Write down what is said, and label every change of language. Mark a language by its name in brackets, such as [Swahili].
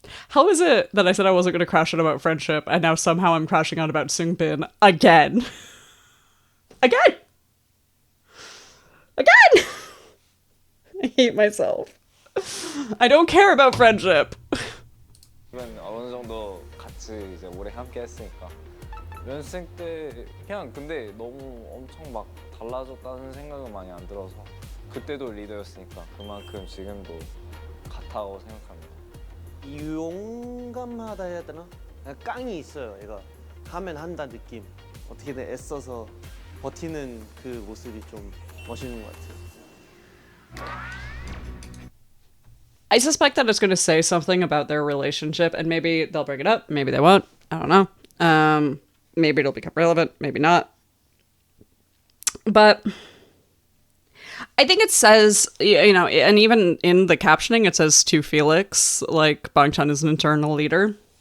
[English] How is it that I said I wasn't going to crash on about friendship, and now somehow I'm crashing on about Seung-bin again? Again! Again! I hate myself. I don't care about friendship. [Korean] 이건 어느 정도 같이 이제 오래 함께 했으니까 연습생 때 그냥 근데 너무 엄청 막 달라졌다는 생각은 많이 안 들어서 그때도 리더였으니까 그만큼 지금도 같다고 생각합니다. 용감하다 해야 되나? 그냥 깡이 있어요. 얘가 하면 한다 느낌. 어떻게든 애써서 버티는 그 모습이 좀 멋있는 것 같아요. [English] I suspect that it's going to say something about their relationship, and maybe they'll bring it up, maybe they won't. I don't know. Maybe it'll become relevant, maybe not. But I think it says, you know, and even in the captioning, it says to Felix, like, Bangchan is an internal leader.